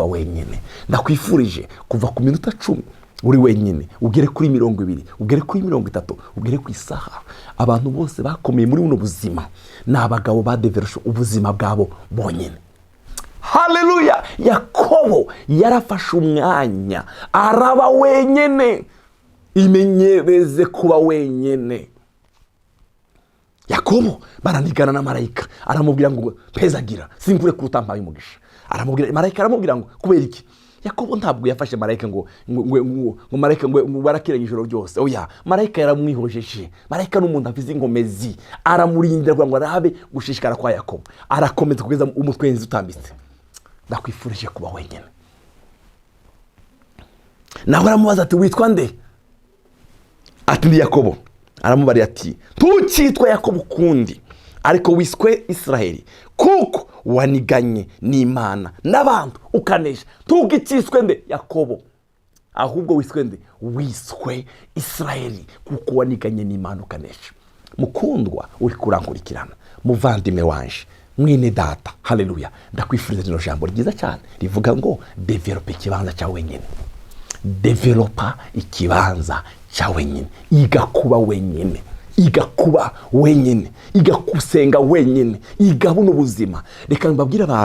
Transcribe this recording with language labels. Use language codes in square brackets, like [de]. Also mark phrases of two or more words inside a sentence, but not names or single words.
[rn] wenyene ndakwifurije kuva ku minota 10 uri wenyene ugere kuri 20 ugere kuri 30 ugere ku isaha abantu bose bakomeye muri buno buzima n'abagabo badeverosha ubuzima bwabo bonyene haleluya Yakobo yarafashe umwanya araba wenyene imenyereze kuba wenyene Yakobo baranigana na marayika aramubwira ngo pezagira sinkure kurutambaye umugisha aramubwira marayika aramubwira ngo kubera iki Yakobo ntabwo yafashe marayika ngo marayika ngo barakiranye ijoro ryose oya marayika yaramwihojeje marayika n'umuntu afize ingomezi aramurindira ngo arabe gushishikara kwa Yakobo arakomeza kugeza umutwenzi utambitse ndakwifurije kuba wenyene nawe aramubaza ati witwa nde ati ndi Yakobo aramubari ati ntukitwa Yakobo kundi ariko wiswe Israeli kuko waniganye n'Imana n'abantu ukanesha tugiciswe nde Yakobo ahubwo wiswe nde wiswe Israeli kuko waniganye n'Imana ukanesha mukundwa uri kurankurikirana muvandime wanje mwene data haleluya ndakwifuriza rino jambo ryiza cyane rivuga ngo developa ikibanza cya wenyene developa ikibanza cya wenyene iga kuba wenyene iga kuba wenyene iga kusenga wenyene iga buno buzima reka mbabwira